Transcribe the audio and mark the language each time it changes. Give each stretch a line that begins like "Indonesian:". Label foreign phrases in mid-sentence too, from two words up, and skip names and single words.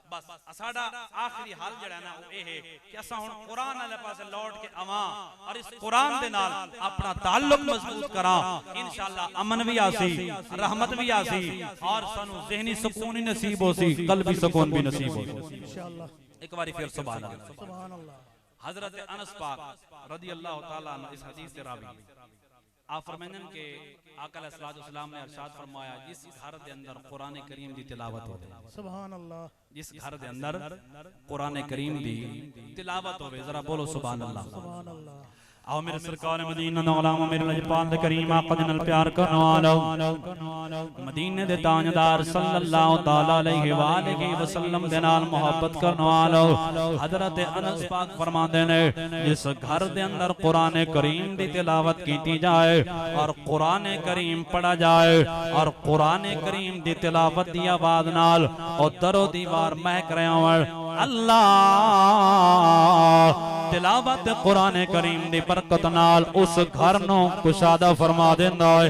Punjabi: بس ساڈا آخری حال جیہڑا ناں او یہ ہے کہ اساں ہن قرآن والے پاسے لوٹ کے آواں اور اس قرآن دے نال اپنا تعلق مضبوط کراں ان شاء اللہ امن بھی آسی رحمت بھی آسی اور سانوں ذہنی سکون ہی نصیب ہوسی قلبی سکون بھی نصیب ہوسی कल्बी सुकून भी नसीब होसी ان شاء اللہ. اک باری فیر
Arabic: سبحان الله. سبحان الله.
Urdu: حضرت انس پاک
Arabic: رضي الله تعالى عنه
Urdu: اس حدیث سے راوی آپ فرماتے ہیں کہ آقا
Arabic: عليه الصلاة والسلام
Urdu: نے ارشاد فرمایا جس گھر کے اندر قرآن کریم کی تلاوت ہووے
Arabic: سبحان الله.
Urdu: جس گھر کے اندر قرآن کریم کی تلاوت ہووے ذرا بولو
Arabic: سبحان الله. سبحان الله.
Punjabi: آؤ میرے سرکار مدینہ دا غلام میرے لجپال کریم آقا دے نال پیار کرنے والو مدینے دے تاجدار सल्लल्लाहु
Arabic: تعالى عليه وآله وسلم
Punjabi: دے نال محبت کرنے والو حضرت انس پاک فرماتے نیں جس گھر دے اندر قرآن کریم دی تلاوت کیتی جائے اور قرآن کریم پڑھا جائے اور قرآن کریم دی تلاوت دی آواز نال اور در و دیوار مہک رہے ہون اللہ تلاوت قرآن کریم دی برکت نال اس گھر نوں کشادہ فرما دیندا ہے.